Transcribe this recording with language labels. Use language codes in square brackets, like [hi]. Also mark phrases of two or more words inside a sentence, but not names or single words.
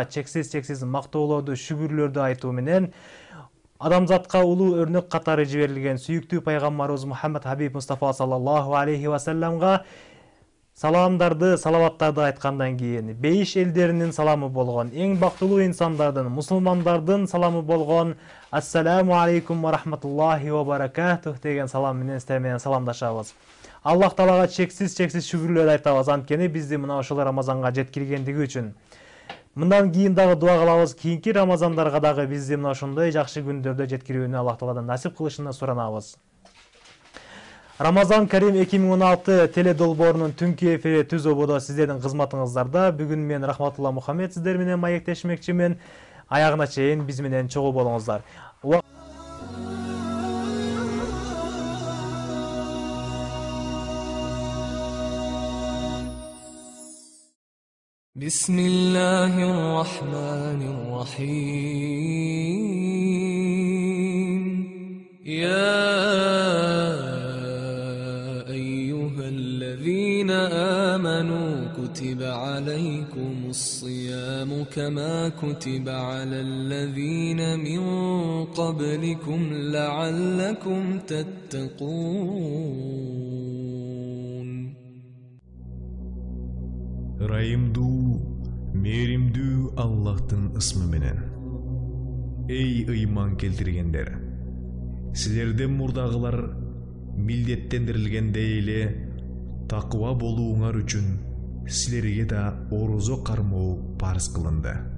[ky] чексиз мактоолорду, шүгүрлөрдү айтуу менен адамзатка улуу өрнөк катары жиберилген сүйүктүү пайгамбарыбыз Мухаммад Хабиб Мустафа [ar] صلى الله عليه وسلم [ky] саламдарды, салаваттарды айткандан кийин бейиш элдеринин саламы болгон, эң бактылуу инсандардын, мусулмандардын саламы болгон [ar] السلام عليكم ورحمة الله وبركاته [ky] деген салам менен сиздер менен саламдашабыз. Аллах Таалага чексиз шүгүрлөр айтабыз, анткени бизди мына ошол Рамазанга жеткиргендиги үчүн. Мындан кийин дагы дуа кылабыз, кийинки Рамазандарга дагы бизди мына ошондой жакшы күндөрдө жеткирүүнү Аллах Тааладан насип кылышын суранабыз. Рамазан Карим 2016 теле долбоорунун түнкү эфири түз ободо сиздердин кызматыңыздарда. Бүгүн мен Рахматулла Мухаммед сиздер менен маектешмекчимин. Аягына чейин биз менен чогуу болуңуздар. [ar] بسم الله الرحمن الرحيم يا أيها الذين آمنوا كتب عليكم الصيام كما كتب على الذين من قبلكم لعلكم تتقون [ky] Райымдуу, меримдүү Аллахтын ысмы менен. Эй ыйман келтиргендер! Силерден мурдагылар милдеттендирилгендей эле такыба болууңар үчүн силерге да орозо кармоо парыз кылынды.